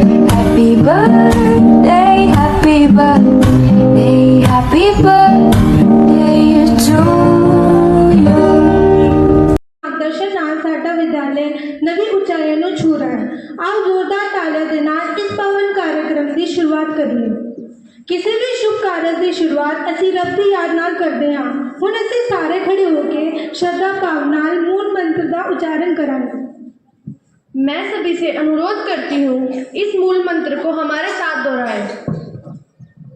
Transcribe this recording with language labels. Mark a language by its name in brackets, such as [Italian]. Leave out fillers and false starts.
[English] Happy birthday, happy birthday, happy birthday to you. [Hindi] आदर्श साटा विद्यालय नवी ऊंचाइयों छू रहा है। आओ जोरदार तालियां [Punjabi] ਦੇ ਨਾਲ ਇਸ ਪਵਨ कार्यक्रम ਦੀ ਸ਼ੁਰੂਆਤ ਕਰੀਏ। ਕਿਸੇ ਵੀ ਸ਼ੁਭ ਕਾਰਜ ਦੀ ਸ਼ੁਰੂਆਤ ਅਸੀਂ ਰੱਬ ਦੀ ਯਾਦ ਨਾਲ ਕਰਦੇ ਹਾਂ। ਹੁਣ ਅਸੀਂ ਸਾਰੇ ਖੜੇ ਹੋ ਕੇ ਸ਼ਰਧਾ ਭਾਵ ਨਾਲ ਮੂਲ ਮੰਤਰ ਦਾ ਉਚਾਰਨ ਕਰਾਂਗੇ। [Hindi] मैं सभी से अनुरोध करती हूँ इस मूल मंत्र को हमारे साथ दोहराएं।